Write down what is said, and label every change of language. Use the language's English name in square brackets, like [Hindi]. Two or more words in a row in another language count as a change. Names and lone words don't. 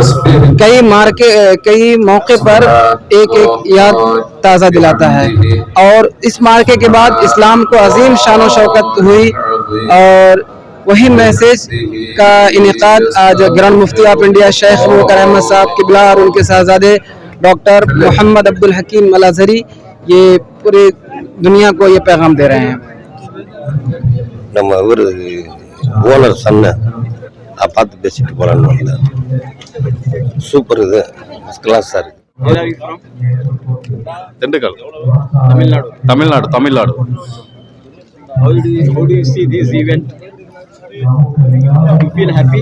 [Urdu] کئی موقع پر ایک یاد تازہ دلاتا ہے، اور اس مارکے کے بعد اسلام کو عظیم شان و شوکت ہوئی، اور وہی میسیج کا انعقاد آج گرانڈ مفتی آف انڈیا شیخ ابوبکر احمد صاحب قبلہ اور ان کے صاحبزادے ڈاکٹر محمد عبدالحکیم الازہری یہ پوری دنیا کو یہ پیغام دے رہے ہیں۔ [Tamil] நம்ம இவர் [English] owner son [Tamil] பார்த்து பேசிட்டு போகலான்னு வந்தேன். சூப்பர், இது [English] first class [Tamil] இருக்குது. திண்டுக்கல், தமிழ்நாடு. [English] How do you see this event? You feel happy?